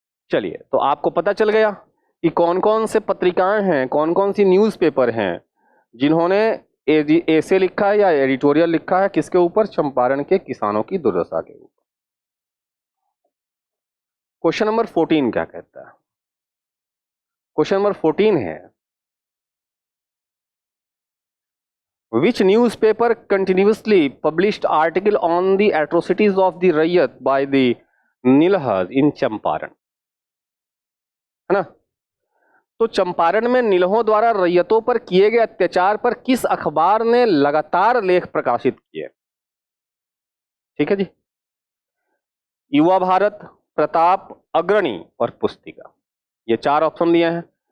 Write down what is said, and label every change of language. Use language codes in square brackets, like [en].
[hi] चलिए, तो आपको पता चल गया कि कौन कौन से पत्रिकाएं हैं, कौन कौन सी न्यूज़पेपर हैं जिन्होंने ऐसे लिखा है या एडिटोरियल लिखा है किसके ऊपर? चंपारण के किसानों की दुर्दशा के ऊपर। क्वेश्चन नंबर 14 क्या कहता है? क्वेश्चन नंबर 14 है, [en] Which newspaper continuously published article on the atrocities of the Rayat by the Nilhas in Champaran? [hi] है ना। तो चंपारण में निलहों द्वारा रैयतों पर किए गए अत्याचार पर किस अखबार ने लगातार लेख प्रकाशित किए? ठीक है जी। युवा भारत, प्रताप, अग्रणी और पुस्तिका, ये 4 ऑप्शन दिए हैं।